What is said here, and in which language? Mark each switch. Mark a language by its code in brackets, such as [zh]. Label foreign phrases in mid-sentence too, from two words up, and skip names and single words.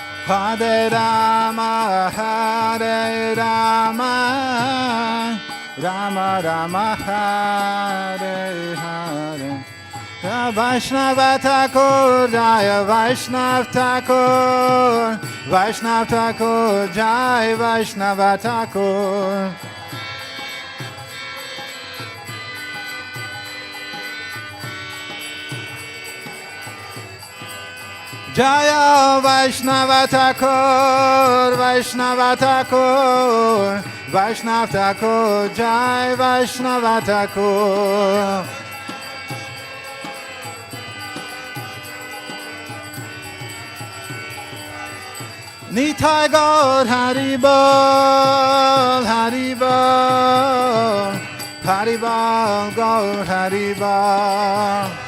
[sa] हरे राम हरे राम राम राम हरे हरे. [bn] বৈষ্ণব ঠাকুর, জয় বৈষ্ণব ঠাকুর, বৈষ্ণব ঠাকুর, জয় বৈষ্ণব ঠাকুর. জয় বৈষ্ণব ঠাকুর, বৈষ্ণব ঠাকুর, বৈষ্ণব ঠাকুর, জয় বৈষ্ণব ঠাকুর. নিতাই গৌর হরিবোল, হরিবোল, হরিবোল, গৌর হরিবোল.